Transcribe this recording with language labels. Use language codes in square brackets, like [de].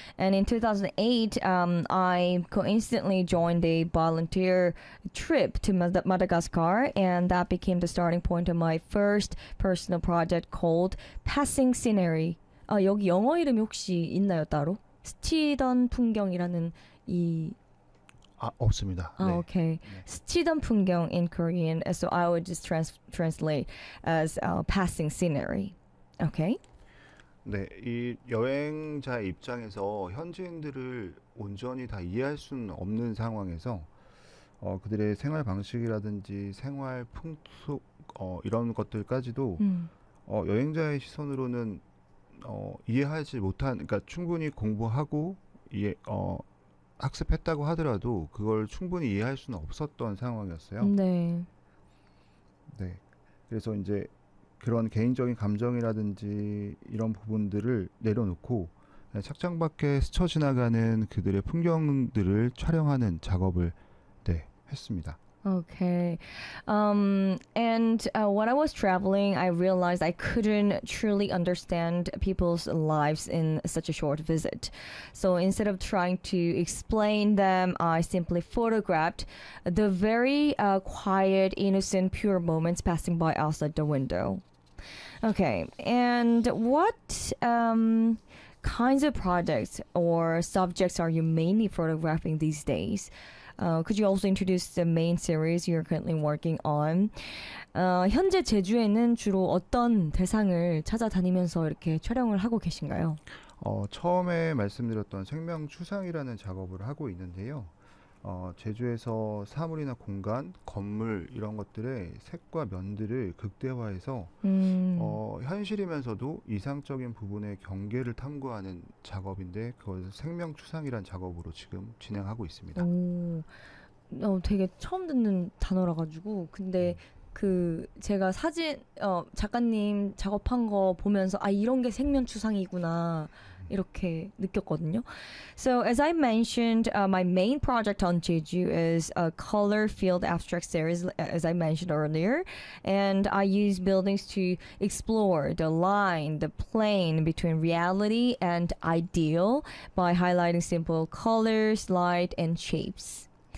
[en] And in 2008, I coincidentally joined a volunteer trip to Madagascar, and that became the starting point of my first personal project called Passing Scenery. [ko] 아, 여기 영어 이름이 혹시 있나요, 따로? 스치던 풍경이라는 이 아, 없습니다. [en] Oh, [ko] 네. [en] okay. 스치던 풍경 in Korean. So I would just translate as passing scenery. Okay. [ko] 네, 이 여행자 입장에서 현지인들을 온전히 다 이해할 수는 없는 상황에서 그들의 생활 방식이라든지 생활 풍속 이런 것들까지도 여행자의 시선으로는 이해하지 못한 그러니까 충분히 공부하고 이해 학습했다고 하더라도 그걸 충분히 이해할 수는 없었던 상황이었어요. 네. 그래서 이제 그런 개인적인 감정이라든지 이런 부분들을 내려놓고 착장밖에 스쳐 지나가는 그들의 풍경들을 촬영하는 작업을 네, 했습니다. [en] Okay. And when I was traveling, I realized I couldn't truly understand people's lives in such a short visit. So instead of trying to explain them, I simply photographed the very quiet, innocent, pure moments passing by outside the window. Okay. And what kinds of projects or subjects are you mainly photographing these days? Could you also introduce the main series you're currently working on? [ko] 현재 제주에는 주로 어떤 대상을 찾아다니면서 이렇게 촬영을 하고 계신가요? 처음에 말씀드렸던 생명추상이라는 작업을 하고 있는데요. 제주에서 사물이나 공간, 건물 이런 것들의 색과 면들을 극대화해서 현실이면서도 이상적인 부분의 경계를 탐구하는 작업인데 그걸 생명추상이라는 작업으로 지금 진행하고 있습니다. 되게 처음 듣는 단어라 가지고 근데 그 제가 사진 작가님 작업한 거 보면서 아 이런 게 생명추상이구나 이렇게 느꼈거든요. [en] So as I mentioned, my main project on Jeju is a color field abstract series, as I mentioned earlier, and I use buildings to explore the line, the plane between reality and ideal by highlighting simple colors, light, and shapes.